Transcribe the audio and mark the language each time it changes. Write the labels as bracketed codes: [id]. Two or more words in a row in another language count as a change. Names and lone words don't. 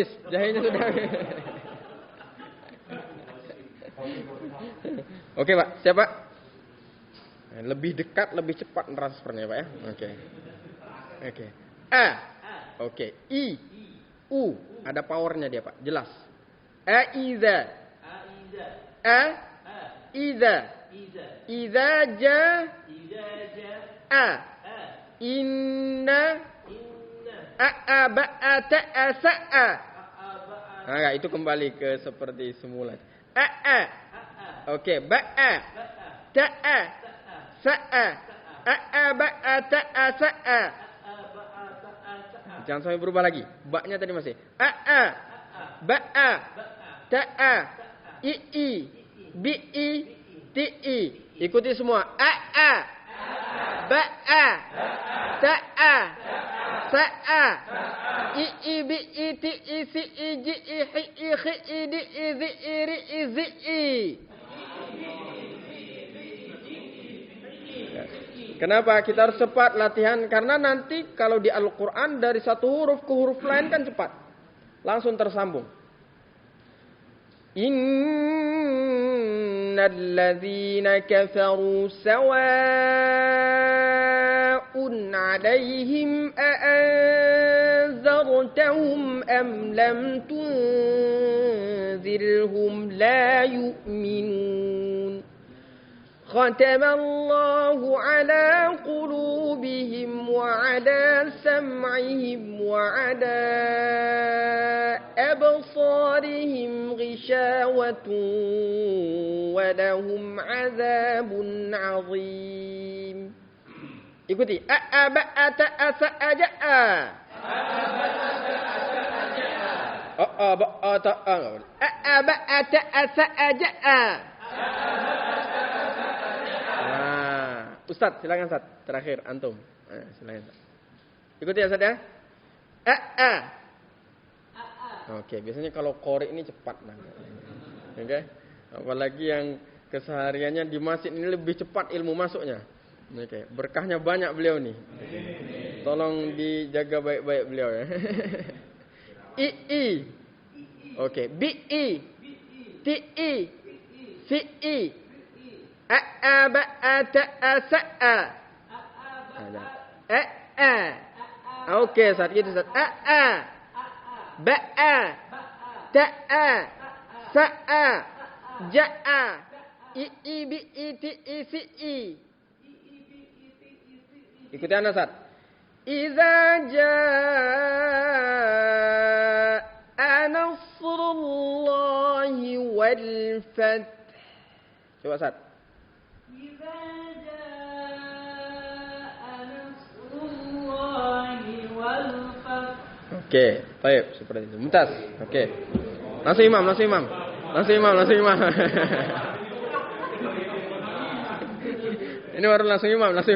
[id] Jahenya sudah habis. Oke, Pak. Siapa? Lebih dekat, lebih cepat transfernya, Pak ya. Oke. A. Oke. I. U. Ada powernya dia, Pak. Jelas. Aiza. Iza. Iza ja. A. Inna. A. Ba'a. Ta'a. Sa'a. Nah, itu kembali ke seperti semula. A. Oke. Ba'a. Ta'a. Sa'a. A. Ba'a. Ta'a. Sa'a. Jangan sampai berubah lagi. Ba-nya tadi masih. A. Ba'a. Ta'a. I. Bi. Ti. Ikuti semua. A. Ba'a. Ta'a. Sa'a. I bi iti isi iji ihi ihi idi izi iri izi i. Kenapa kita harus cepat latihan? Karena nanti kalau di Al-Quran dari satu huruf ke huruf lain kan cepat. Langsung tersambung. [ar] إن الذين كفروا سواء عليهم أأنذرتهم أم لم تنذرهم لا يؤمنون. ختم الله على قلوبهم وعلى سمعهم وعلى أبصارهم غشاوة ولهم عذاب عظيم. [id] Ikuti. A'aba'ata asa'aja'a. A'aba'ata asa'aja'a. Ustaz, silakan Ustaz. Terakhir antum. Silakan Ustaz. Ikuti ya Ustaz ya. Oke, biasanya kalau qori ini cepat nah. Oke. Apalagi yang kesehariannya di masjid ini lebih cepat ilmu masuknya. Oke, berkahnya banyak beliau nih. Tolong dijaga baik-baik beliau ya. I. Oke, bi i. Ti i. Si i. A'aba'ata asa'a. Oke, saat itu Ustaz. Ba'a. Ta'a. Sa'a. Ja'a. I bi iti isi i. Ikuti ana Ustaz. [ar] إذا جاء نصر الله والفتح. [id] Coba Ustaz. Oke, baik seperti itu. Mumtaz. Oke. Langsung imam. Ini baru langsung imam.